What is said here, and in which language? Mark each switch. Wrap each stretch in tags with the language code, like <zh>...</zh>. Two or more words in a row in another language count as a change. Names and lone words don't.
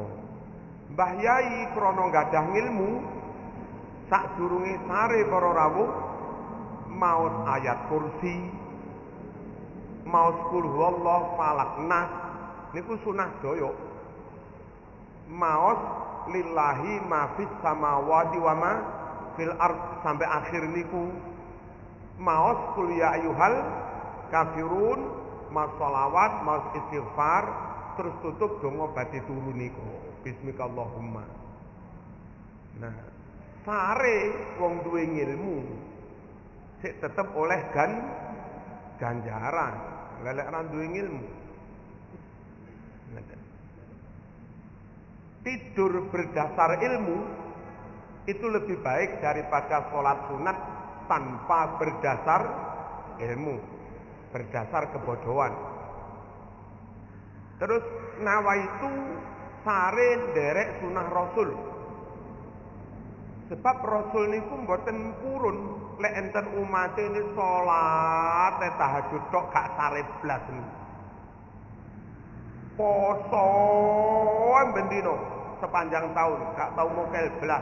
<jv>Mbah Yai krana gadah ilmu sadurunge sare para rawuh maos ayat kursi, maos</jv> <ar>قل هو الله فلق ناس</ar> <jv>niku sunah doyok. Maos</jv> <ar>لله ما في السماوات وما في الأرض</ar> <jv>sampai akhir niku. Maos</jv> <ar>قل يا أيها الكافرون,</ar> <jv>maos sholawat, maos istighfar, terus tutup donga badhe turu niku.</jv> <ar>Bismikallahumma.</ar> <jv>Nah, sare wong duwe ilmu sik tetep oleh ganjaran. Lelek ra duwe ilmu.</jv> <id>tidur berdasar ilmu itu lebih baik daripada sholat sunat tanpa berdasar ilmu, berdasar kebodohan.</id> <jv>Terus nawaitu sare nderek sunah Rasul. Sebab Rasul niku mboten purun lek enten umate ini salat tahajud tok gak sare blas. Poso bendino sepanjang tahun gak tau mokel blas.</jv>